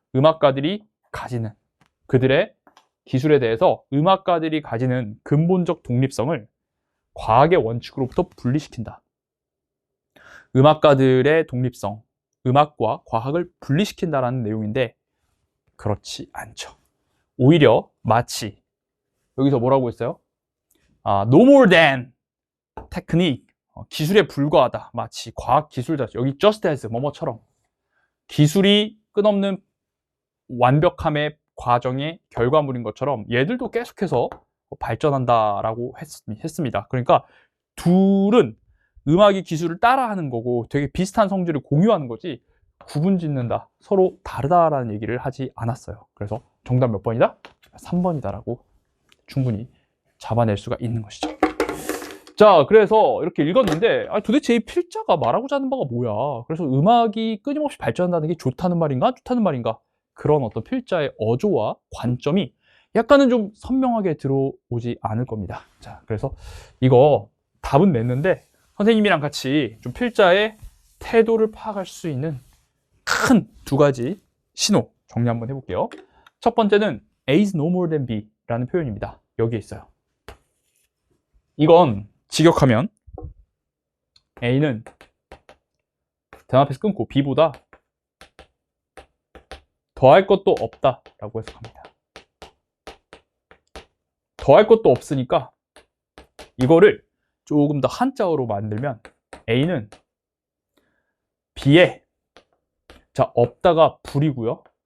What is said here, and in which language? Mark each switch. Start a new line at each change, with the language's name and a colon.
Korean: 음악가들이 가지는 그들의 기술에 대해서 음악가들이 가지는 근본적 독립성을 과학의 원칙으로부터 분리시킨다. 음악가들의 독립성, 음악과 과학을 분리시킨다라는 내용인데 그렇지 않죠. 오히려 마치 여기서 뭐라고 했어요?
English: No more than technique,
Korean: 기술에 불과하다. 마치 과학 기술자, 여기 just as 뭐뭐처럼 기술이 끝없는 완벽함의 과정의 결과물인 것처럼 얘들도 계속해서 발전한다라고 했습니다. 그러니까 둘은 음악이 기술을 따라하는 거고 되게 비슷한 성질을 공유하는 거지 구분짓는다, 서로 다르다라는 얘기를 하지 않았어요. 그래서 정답 몇 번이다? 3번이다라고 충분히 잡아낼 수가 있는 것이죠. 자, 그래서 이렇게 읽었는데 도대체 이 필자가 말하고자 하는 바가 뭐야? 그래서 음악이 끊임없이 발전한다는 게 좋다는 말인가? 좋다는 말인가? 그런 어떤 필자의 어조와 관점이 약간은 좀 선명하게 들어오지 않을 겁니다. 자, 그래서 이거 답은 냈는데 선생님이랑 같이 좀 필자의 태도를 파악할 수 있는 큰 두 가지 신호 정리 한번 해볼게요. 첫 번째는
English: A is no more than B
Korean: 라는 표현입니다. 여기에 있어요. 이건 직역하면 A는 대답에서 끊고 B보다 더할 것도 없다 라고 해석합니다. 더할 것도 없으니까 이거를 조금 더 한자어로 만들면 A는 B에 없다가 불이고요.